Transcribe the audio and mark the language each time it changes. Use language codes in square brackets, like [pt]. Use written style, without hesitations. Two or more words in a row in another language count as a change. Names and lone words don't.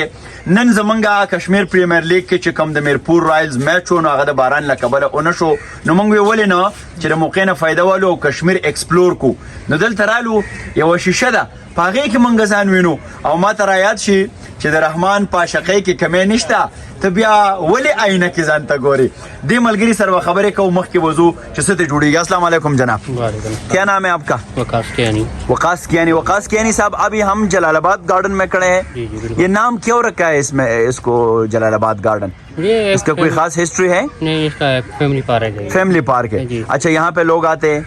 [ps] نن زمونږ کشمیر پریمیر لیګ کې چې کوم د میرپور رایلز میچ و نو هغه د باران له کبله ونه شو نو موږ وی ولې نه چې د موقع نه فایده والو او کشمیر ایکسپلور کو. نو دلته رالو یوه شیشه ده په هغې کې موږ ځان وینو او ما ته رایاد شي چې د رحمان په عاشقۍ کې کمی نشته ته بیا ولې آینه کې ځان ته ګورې. دې ملګري سره به خبرې کوو مخکې وضو چې څه ته جوړېږي. [ar] السلام علیکم [ur] جناب. کیا نام ہے آپ کا؟ وقاص کیانی. وقاص کیانی صاحب ابھی ہم جلال آباد گارڈن میں کھڑے ہیں. یہ نام کیوں رکھا ہے اس میں اس کو جلال آباد گارڈن؟ اس کا کوئی خاص ہسٹری ہے؟ نہیں اس کا [en] family park [ur] ہے. [en] family park [ur] ہے. اچھا یہاں پہ لوگ آتے ہیں؟